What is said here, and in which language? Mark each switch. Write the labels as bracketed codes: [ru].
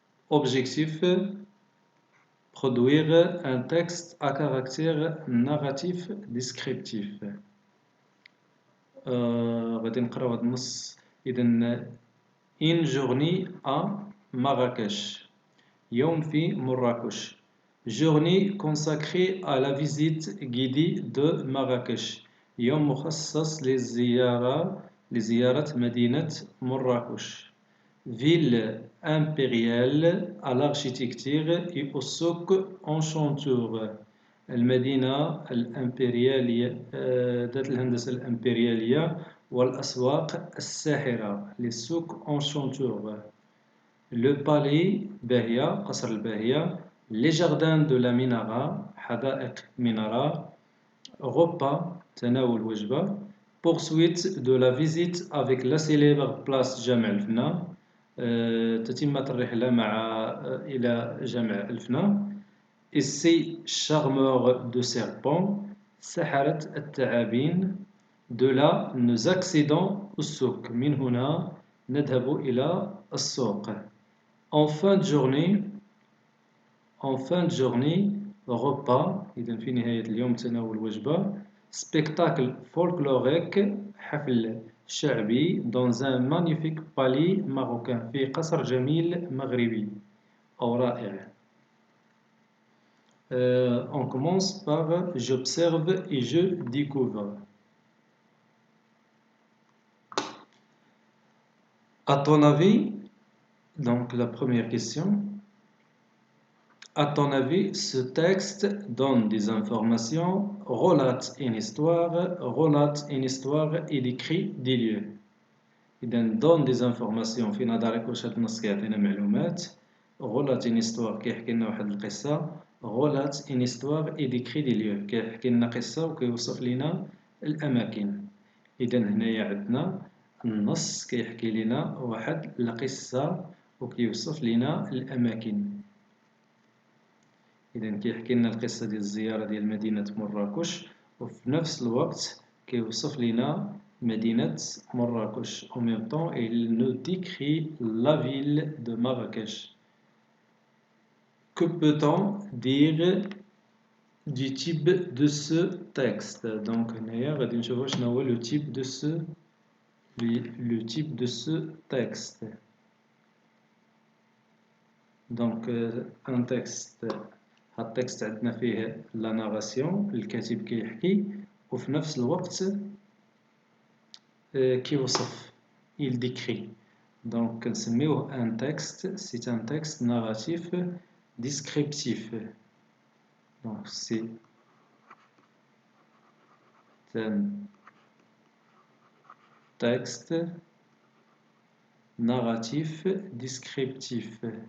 [fr] Objectif produire un texte à caractère narratif descriptif. [ar] غادي نقراو هذا النص. [fr] إذا une journée à Marrakech. [ar] يوم في مراكش. [fr] Journée consacrée à la visite guidée de Marrakech. [ar] يوم مخصص لزيارة مدينة مراكش. [fr] Ville impériale à l'architecture et au souk enchanteur. [ar] المدينة الإمبريالية ذات الهندسة الإمبريالية والأسواق الساحرة. [fr] Les souks enchanteurs. Le palais [ar] باهية قصر الباهية. [fr] Les jardins de la Minara [ar] حدائق منارة. Repas تناول وجبة. [fr] Poursuite de la visite avec la célèbre place جامع الفنا. [ar] تتمة الرحلة إلى جامع الفنا. [fr] Essai charmeur de serpent. [ar] سحرة الثعابين. [fr] De là nous accédons au souk. [ar] من هنا نذهب إلى السوق. [fr] En fin de journée, repas. [ar] إذا في نهاية اليوم تناول وجبة. [fr] Spectacle folklorique. [ar] حفل شعبي. [fr] Dans un magnifique palais marocain. [ar] في قصر جميل مغربي أو رائع. [fr] On commence par j'observe et je découvre. À ton avis, donc la première question, à ton avis, ce texte donne des informations, relate une histoire et décrit des lieux. [ar] إذا [fr] donne des informations [ar] في نظرك واش هاد النص كيعطينا معلومات. [fr] relate une histoire [ar] كيحكي لنا واحد القصة. [fr] relate une histoire et décrit des lieux [ar] كيحكي لنا قصة وكيوصف لنا الأماكن. إذا هنايا عندنا النص كيحكي لنا واحد القصة وكيوصف لنا الأماكن. إذا كيحكي لنا القصة ديال الزيارة ديال مدينة مراكش وفي نفس الوقت كيوصف لنا مدينة مراكش. [fr] En même temps, il nous décrit la ville de Marrakech. Que peut-on dire du type de ce texte? Donc, [ar] هنايا غادي نشوفوا شنو هو [fr] le type de ce texte. Donc, un texte. [ar] هاد التكست عندنا فيه لا ناراسيون الكاتب كيحكي وفي نفس الوقت كيوصف [fr] il décrit. Donc كنسميوه un texte, c'est un texte narratif descriptif. Donc c'est un texte narratif descriptif.